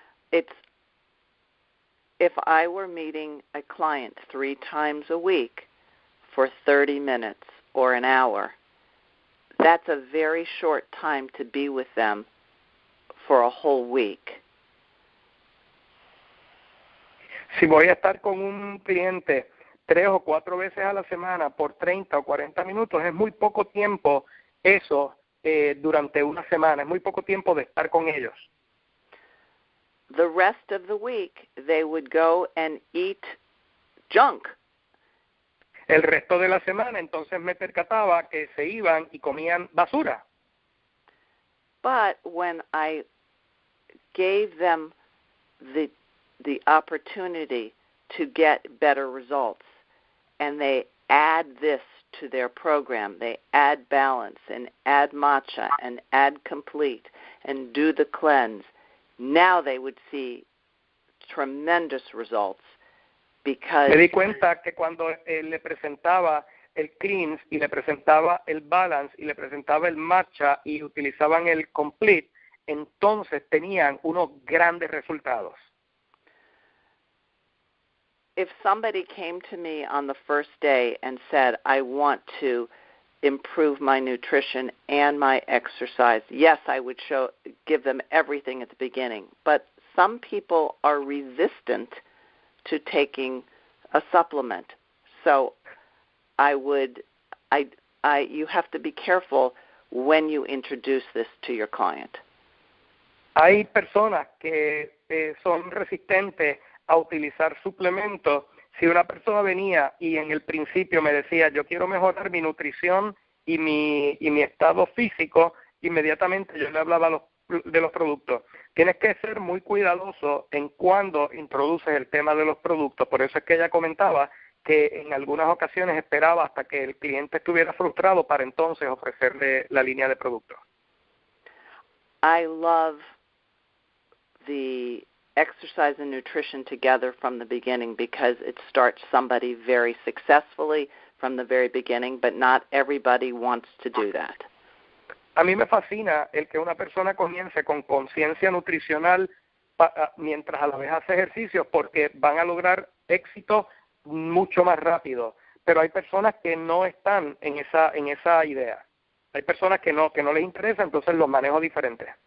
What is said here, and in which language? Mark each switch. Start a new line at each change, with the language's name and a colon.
English: If I were meeting a client 3 times a week for 30 minutes or an hour, that's a very short time to be with them for a whole week.
Spanish: Si voy a estar con un cliente 3 o 4 veces a la semana por 30 o 40 minutos, es muy poco tiempo eso durante una semana, es muy poco tiempo de estar con ellos.
English: The rest of the week, they would go and eat junk.
Spanish: El resto de la semana, entonces me percataba que se iban y comían basura.
English: But when I gave them the opportunity to get better results, and they add this to their program, they add balance and add matcha and add complete and do the cleanse, now they would see tremendous results. Because
Spanish: me di cuenta que cuando le presentaba el cleanse y le presentaba el balance y le presentaba el matcha y utilizaban el complete, entonces tenían unos grandes resultados.
English: If somebody came to me on the first day and said, I want to improve my nutrition and my exercise, yes, I would give them everything at the beginning. But some people are resistant to taking a supplement. So you have to be careful when you introduce this to your client.
Spanish: Hay personas que son resistentes a utilizar suplementos. Si una persona venía y en el principio me decía, yo quiero mejorar mi nutrición y mi estado físico, inmediatamente yo le hablaba de los productos. Tienes que ser muy cuidadoso en cuando introduces el tema de los productos. Por eso es que ella comentaba que en algunas ocasiones esperaba hasta que el cliente estuviera frustrado para entonces ofrecerle la línea de productos.
English: I love the exercise and nutrition together from the beginning, because it starts somebody very successfully from the very beginning, but not everybody wants to do that.
Spanish: A mí me fascina el que una persona comience con conciencia nutricional mientras a la vez hace ejercicios, porque van a lograr éxito mucho más rápido. Pero hay personas que no están en esa idea. Hay personas que no les interesa, entonces los manejo diferente.